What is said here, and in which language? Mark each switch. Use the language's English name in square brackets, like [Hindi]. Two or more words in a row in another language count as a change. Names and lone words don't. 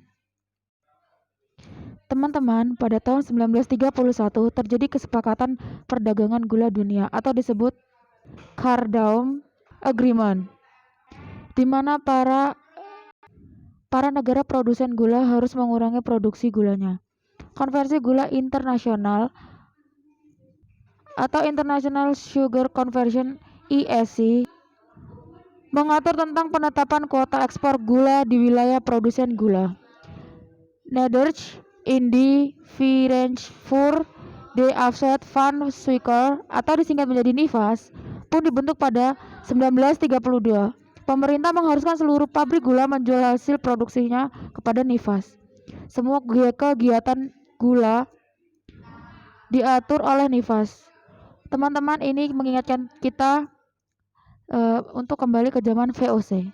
[Indonesian] Teman-teman, pada tahun 1931 terjadi kesepakatan perdagangan gula dunia atau disebut Khartoum Agreement, di mana para negara produsen gula harus mengurangi produksi gulanya. Konversi gula internasional atau International Sugar Conversion (ISC) mengatur tentang penetapan kuota ekspor gula di wilayah produsen gula. Nederlandse Indifferentie voor de Afzet van Suiker atau disingkat menjadi NIVAS pun dibentuk pada 1932. Pemerintah mengharuskan seluruh pabrik gula menjual hasil produksinya kepada NIVAS. Semua kegiatan gula diatur oleh NIVAS. Teman-teman, ini mengingatkan kita untuk kembali ke zaman VOC.